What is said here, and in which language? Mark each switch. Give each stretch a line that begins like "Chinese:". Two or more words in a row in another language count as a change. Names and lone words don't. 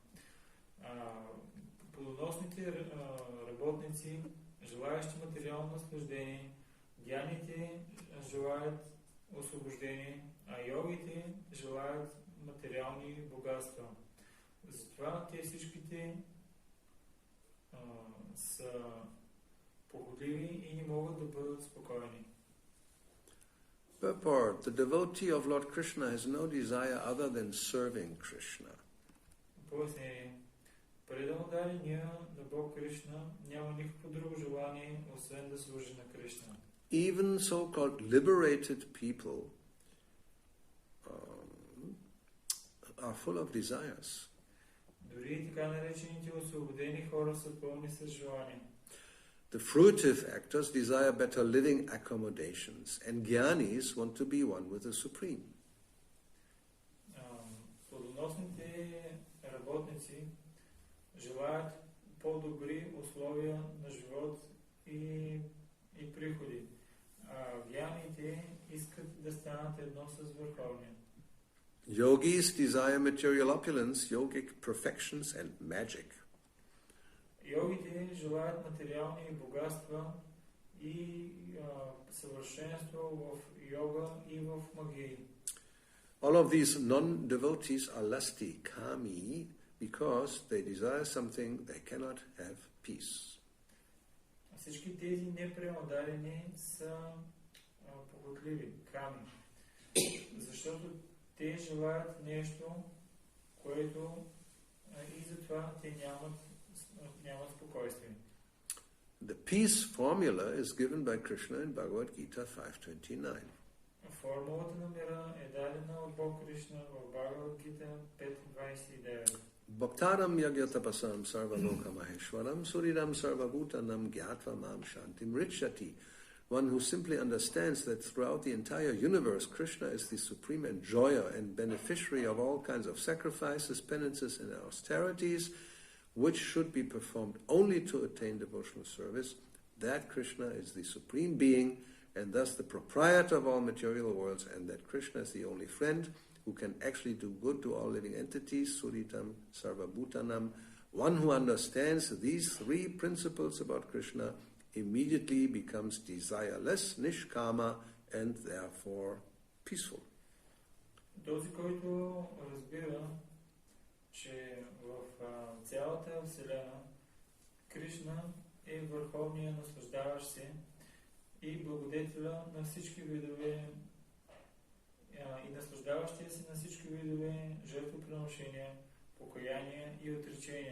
Bulgarian: Плодоносните работници, желаящи материално наслаждение, дяните желаят освобождение, а йогите желаят материални богатства. Затова те всичките са похотливи и не могат да бъдат спокойни.
English: Purport: the devotee of Lord Krishna has no desire other than serving Krishna.
Bulgarian: Пояснение. Преданодарения на Бог Кришна няма никакво друго желание, освен да служи на Кришна.
English: Even so-called liberated people are full of desires.
Bulgarian: Дори така наречените освободени хора са пълни с желание.
English: The fruitive actors desire better living accommodations, and jnanis want to be one with the Supreme.
Bulgarian: Плодоносните работници желаят по-добри условия на живот и приходи, а гьяните искат да станат едно с Върховния.
English: Yogis desire material opulence, yogic perfections, and magic.
Bulgarian: Йогите желаят материални богатства и съвършенство в йога и в магия.
English: All of these non-devotees are lusty, kami, because they desire something they cannot have peace.
Bulgarian: Всички тези непреодарени са похотливи, ками, защото те желаят нещо, което и затова те нямат спокойствие.
English: The peace formula is given by Krishna in Bhagavad Gita 5.29.
Bulgarian: Формулата на мира е дадена от Бог Кришна в Бхагавад Гита 5.29.
Sanskrit: भोक्तारं यज्ञतपसां सर्वलोक महेश्वरम् सुहृदं सर्वभूतानां ज्ञात्वा मां शान्तिम् ऋच्छति.
English: One who simply understands that throughout the entire universe, Krishna is the supreme enjoyer and beneficiary of all kinds of sacrifices, penances, and austerities, which should be performed only to attain devotional service, that Krishna is the supreme being and thus the proprietor of all material worlds, and that Krishna is the only friend who can actually do good to all living entities,
Sanskrit: सुहृदं सर्वभूतानाम्.
English: One who understands these three principles about Krishna immediately becomes desireless, nishkama, and therefore peaceful.
Bulgarian: Този, който разбира, че в цялата Вселена Кришна е върховният наслаждаващ се и благодетеля на всички видове и наслаждаващия се на всички видове жертвоприношения, покаяния и отречения.